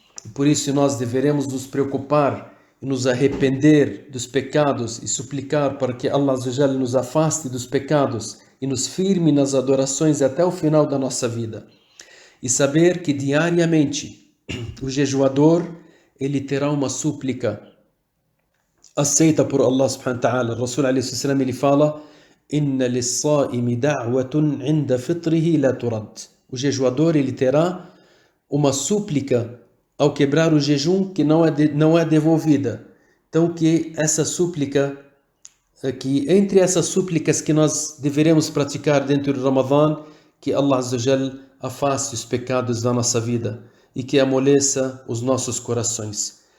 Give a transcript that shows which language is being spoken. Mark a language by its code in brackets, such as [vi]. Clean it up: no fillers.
[pt] E por isso nós deveremos nos preocupar e nos arrepender dos pecados e suplicar para que Allah Azza wa Jalla nos afaste dos pecados e nos firme nas adorações até o final da nossa vida. E saber que diariamente o jejuador ele terá uma súplica aceita por Allah subhanahu wa ta'ala. O Rasul alaihi wasallam ele fala: [ar] إن للصائم دعوة عند فطره لا ترد. [pt] O jejuador ele terá uma súplica ao quebrar o jejum que não é devolvida. Então que essa súplica, que entre essas súplicas que nós deveremos praticar dentro do Ramadã, que Allah Azza wa Jal afaste os pecados da nossa vida e que amoleça os nossos corações.